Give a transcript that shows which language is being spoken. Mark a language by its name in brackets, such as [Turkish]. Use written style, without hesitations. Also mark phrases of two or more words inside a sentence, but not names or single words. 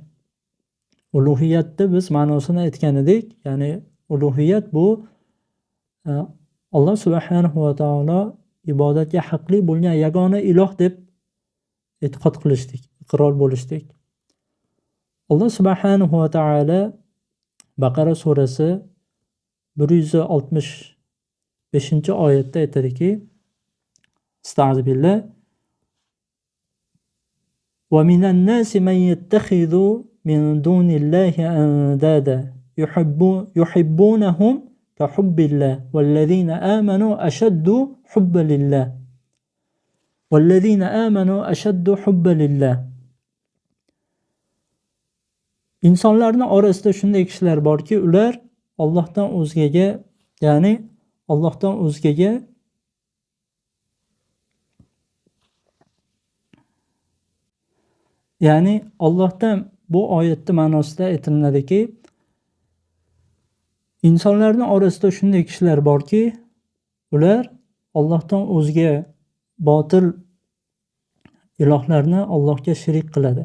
[Uzbek] Ulug'iyatda biz ma'nosini aytgan edik, ya'ni ulug'iyat bu Alloh [Arabic] subhanahu va taolo [Uzbek] ibodatga haqli bo'lgan yagona iloh deb e'tiqod qilishdik, iqror bo'lishdik. Alloh [Arabic] subhanahu va taolo [Uzbek] Baqara surasi 165-oyatda aytadiki: Astagfirullah. [Arabic] ومن الناس من يتخذ من دون الله أندادا يحبونهم كحب الله والذين آمنوا أشد حبا لله. والذين آمنوا أشد حبا لله. [Uzbek] İnsanlarning orasida shunday kishilar borki, ular Allohdan o'zgaga, ya'ni Allohdan o'zgaga ya'ni Allohdan bu oyatning ma'nosida aytiladiki, insonlarning orasida shunday kishilar borki, ular Allohdan o'zga botil ilohlarni Allohga shirik qiladi.